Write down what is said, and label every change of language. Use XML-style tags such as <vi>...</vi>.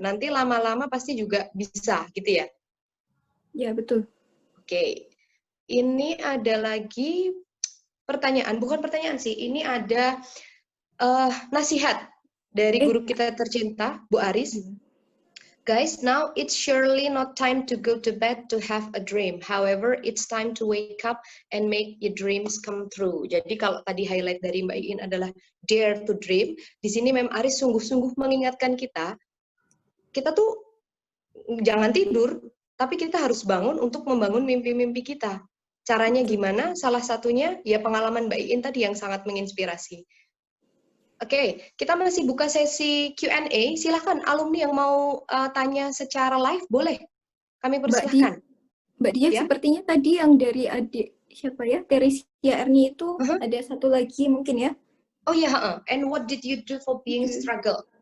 <id>Nanti lama-lama pasti juga bisa gitu ya. Ya, betul. Ini ada lagi pertanyaan, bukan pertanyaan sih, ini ada nasihat dari guru kita tercinta, Bu Aris.</id> <en>Guys, now it's surely not time to go to bed to have a dream. However, it's time to wake up and make your dreams come true.</en> <id>Jadi kalau tadi highlight dari Mbak Iin adalah</id> <en>dare to dream,</en> <id>di sini Mem Aris sungguh-sungguh mengingatkan kita tuh jangan tidur, tapi kita harus bangun untuk membangun mimpi-mimpi kita. Caranya gimana? Salah satunya ya pengalaman Mbak Iin tadi yang sangat menginspirasi. Kita masih buka sesi Q&A. Silakan alumni yang mau tanya secara live, boleh. Kami persilahkan. Mbak Dia, ya? Sepertinya tadi yang dari adik siapa ya? Teresia Erni itu ada satu lagi mungkin ya?</id> <en>Oh ya, and what did you do for being struggle?</en>